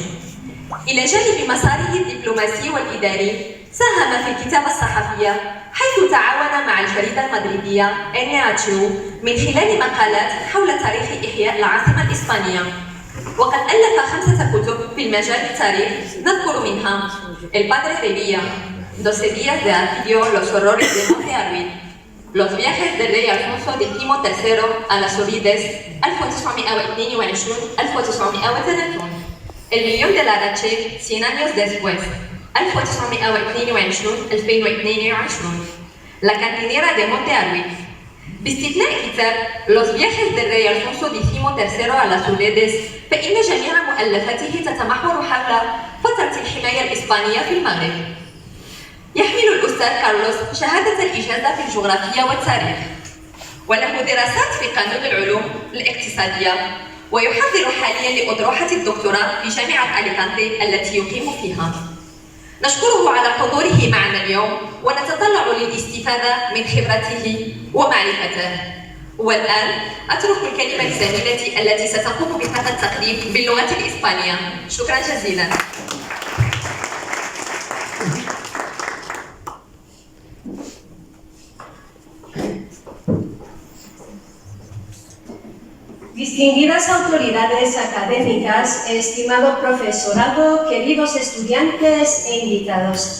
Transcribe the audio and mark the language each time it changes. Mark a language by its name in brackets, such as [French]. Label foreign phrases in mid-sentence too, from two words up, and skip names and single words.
[Arabic] إلى جانب مساره الدبلوماسي والإداري ساهم في الكتابة الصحفية حيث تعاون مع الجريدة المغربية إنياتشو من خلال مقالات حول تاريخ إحياء العاصمة الإسبانية. وقد ألف 5 كتب في المجال التاريخ نذكر منها El Padre de Villa, 12 días de Arpidio, Los horrores de Monte Arvid, Los viajes del rey Alfonso XIII a las Solides 1822-1930, El millón de Larache 100 años después 1922-2022, La cantinera de Monte Arvid. باستثناء كتاب Los viajes del rey Alfonso XIII a las Solides فإن جميع مؤلفاته تتمحور حول فترة الحماية الإسبانية في المغرب. يحمل الأستاذ كارلوس شهادة الإجازة في الجغرافيا والتاريخ، وله دراسات في قانون العلوم الاقتصادية، ويحضر حاليا لأطروحة الدكتوراه في جامعة أليكانتي التي يقيم فيها. نشكره على حضوره معنا اليوم ونتطلع للاستفادة من خبرته ومعرفته. والآن أترك الكلمة لزميلتي التي ستقوم بهذا التقديم باللغة الإسبانية. شكرا جزيلا. [Spanish] Distinguidas autoridades académicas, estimado profesorado, queridos estudiantes e invitados.